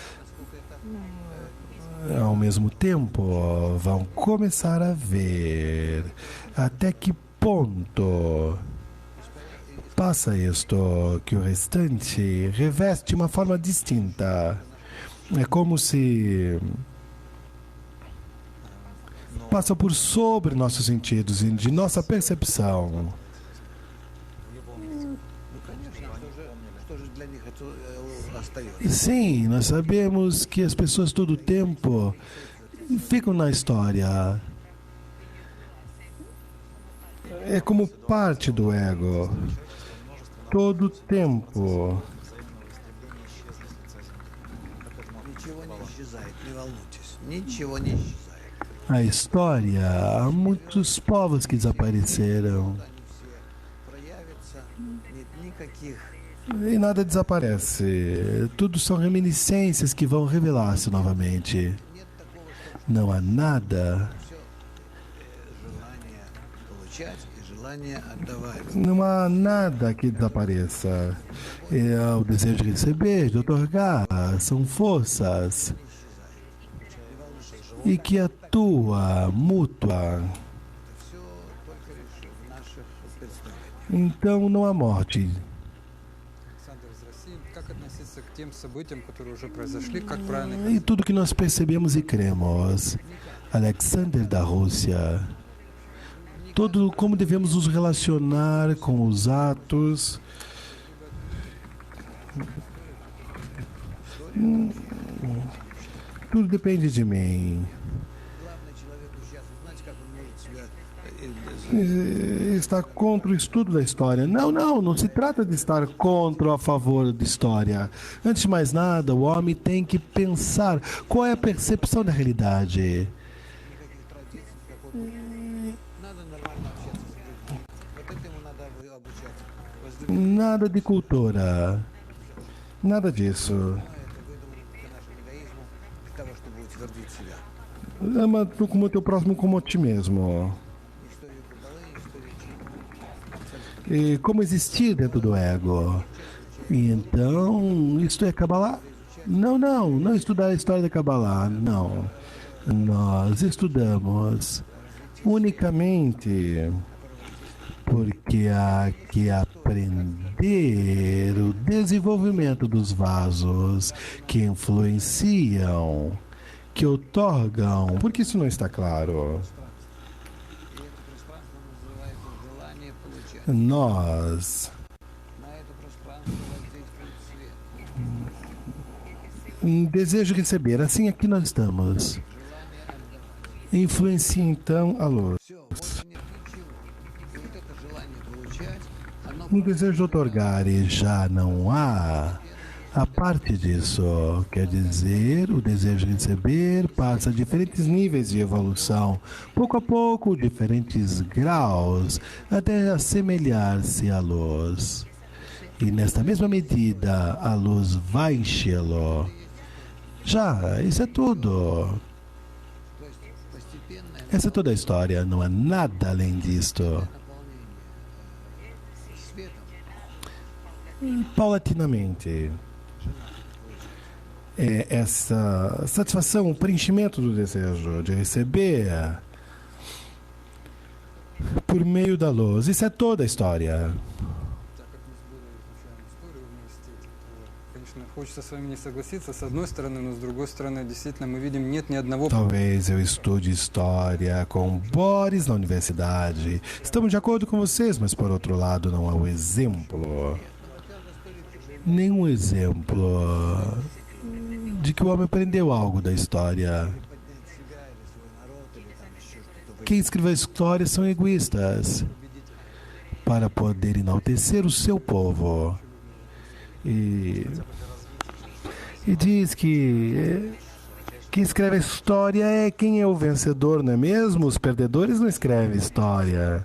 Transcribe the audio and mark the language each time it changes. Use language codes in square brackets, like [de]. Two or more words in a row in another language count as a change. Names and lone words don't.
[pt] Ao mesmo tempo, vão começar a ver até que ponto passa isto, que o restante reveste uma forma distinta. É como se passa por sobre nossos sentidos e de nossa percepção. [ru] В любом виде. Ну, конечно, что же для них это остается? [pt] Sim, nós sabemos que as pessoas todo o tempo ficam na história. É como parte do ego. Todo o tempo. [ru] Ничего не исчезает, не волнуйтесь. Ничего не исчезает. [pt] A história, há muitos povos que desapareceram. [ru] Они все проявятся, нет никаких [pt] E nada desaparece. Tudo são reminiscências que vão revelar-se novamente. [ru] нет такого, что [pt] Não há nada. [ru] все желание получать и желание отдавать. [pt] Não há nada que desapareça. É o desejo de receber, de otorgar, são forças e que atua mútua. [ru] Это все только лишь в наших представлениях. [pt] Então não há morte. [ru] Александр из России. Как относиться к тем событиям, которые уже произошли, как правильно [pt] E tudo que nós percebemos e cremos. Alexander da Rússia. Todo como devemos nos relacionar com os atos. Tudo depende de mim. [ru] Главное человеку сейчас узнать, как он может себя [pt] Está contra o estudo da história. Não se trata de estar contra ou a favor da história. Antes de mais nada, o homem tem que pensar qual é a percepção da realidade. [ru] никаких традиций, никакой. Надо нормально общаться с людьми. Вот этому надо обучаться. Возлюбить. [pt] Nada de cultura. Nada disso. [ru] Это выдумано к нашему эгоизму, для того, чтобы утвердить себя. [pt] Ama tu como teu próximo como a ti mesmo. [ru] Историю Каббалы, историю Чи. [pt] E como existir dentro do ego. E então, isto é Kabbalah? Não estudar a história da Kabbalah, não. Nós estudamos unicamente porque há que aprender o desenvolvimento dos vasos que influenciam, que otorgam. Por que isso não está claro? [ru] И это пространство называется желание получать. [pt] Nós [ru] На это пространство воздействует свет. [pt] desejo receber, assim aqui nós estamos. [ru] Желание отдавать. [pt] Influencia então a luz. [ru] Все, больше нет ничего. И вот это желание получать, оно [pt] Um desejo de otorgar e já não há. A parte disso, quer dizer, o desejo de receber passa a diferentes níveis de evolução, pouco a pouco, diferentes graus, até assemelhar-se à luz. E nesta mesma medida, a luz vai enchê-lo. Já, isso é tudo. [ru] то есть постепенное [pt] Essa é toda a história, não há nada além disto. [ru] наполнение светом. [pt] Paulatinamente. É essa satisfação, o preenchimento do desejo de receber por meio da luz. Isso é toda a história. [ru] так как мы с Борей изучаем историю в университете, то, конечно, хочется с вами не согласиться, с одной стороны, но с другой стороны, действительно, мы видим, нет ни одного [pt] Talvez eu estude história com Boris na universidade. Estamos de acordo com vocês, mas por outro lado não há um exemplo. Nenhum exemplo de que o homem aprendeu algo da história. [ru] Поднять себя или свой народ, или там еще что-то. [pt] Quem escreveu a história são egoístas para poder enaltecer o seu povo. E diz que quem escreve a história é quem é o vencedor, não é mesmo? Os perdedores não escrevem história.